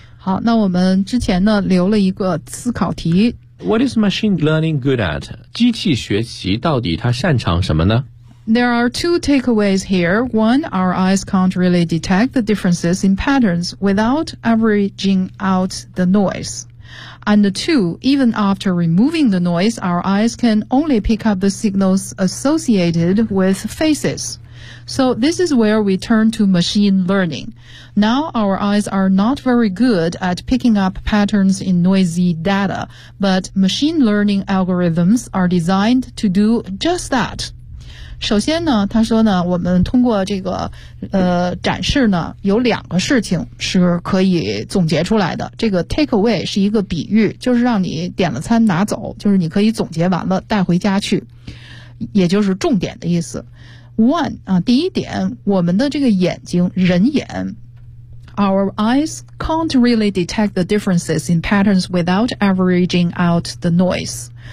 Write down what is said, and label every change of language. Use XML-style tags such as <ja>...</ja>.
<zh>好，那我们之前呢留了一个思考题，</zh> <en>What is machine learning good at？</en> <zh>机器学习到底它擅长什么呢？</zh> <en>There are two takeaways here. One, our eyes can't really detect the differences in patterns without averaging out the noise. And two, even after removing the noise, our eyes can only pick up the signals associated with faces. So this is where we turn to machine learning. Now our eyes are not very good at picking up patterns in noisy data, but machine learning algorithms are designed to do just that.</en> <zh>首先呢他说呢我们通过这个展示呢有两个事情是可以总结出来的。这个 take away 是一个比喻，就是让你点了餐拿走，就是你可以总结完了带回家去。</zh> <en>也就是重点的意思。 One, 第一点，我们的这个眼睛，人眼， Our eyes can't really detect the differences in patterns without averaging out the noise.</en>